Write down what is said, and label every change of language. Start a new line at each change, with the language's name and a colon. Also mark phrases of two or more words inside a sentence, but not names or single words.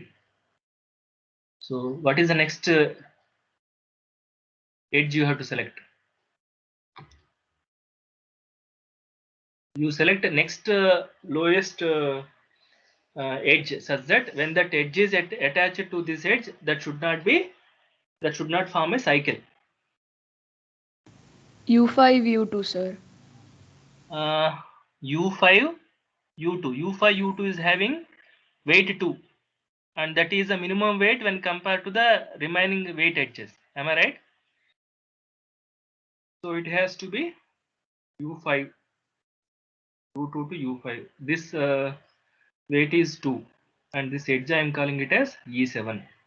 English: So what is the next edge you have to select? You select next lowest edge such that when that edge is attached to this edge, that should not form a cycle. U5, U2, sir. U5, U2. U5, U2 is having weight 2, and that is the minimum weight when compared to the remaining weight edges. Am I right? So it has to be U5, U2 to U5. This weight is 2, and this edge I am calling it as E7.